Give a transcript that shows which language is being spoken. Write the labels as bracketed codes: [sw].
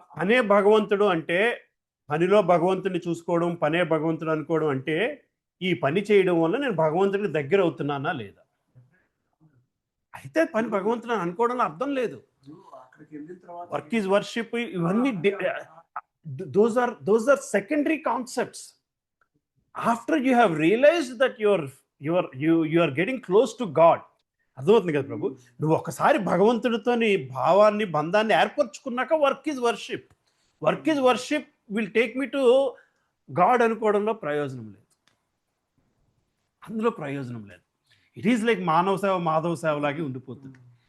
[te] పనే భగవంతుడు అంటే, పనిలో భగవంతుడిని చూసుకోవడం, పనే భగవంతుడు అనుకోవడం అంటే, ఈ పని చేయడం వల్ల నేను భగవంతుడికి దగ్గర అవుతున్నానా లేదా. అయితే పని భగవంతుడు అనుకోవడం అర్థం లేదు. అక్కడికి వెళ్ళిన తర్వాత [en] work is worship, [te] ఇవన్నీ [en] those are secondary concepts. After you have realized that you are getting close to God, [te] అర్థమవుతుంది కదా ప్రభు. నువ్వు ఒకసారి భగవంతుడితోని భావాన్ని, బంధాన్ని ఏర్పరచుకున్నాక [en] Work is worship. Work is worship will take me to God [te] అనుకోవడంలో ప్రయోజనం లేదు. అందులో ప్రయోజనం లేదు. [en] it is like [te] మానవ సేవ మాధవ సేవ లాగే ఉండిపోతుంది.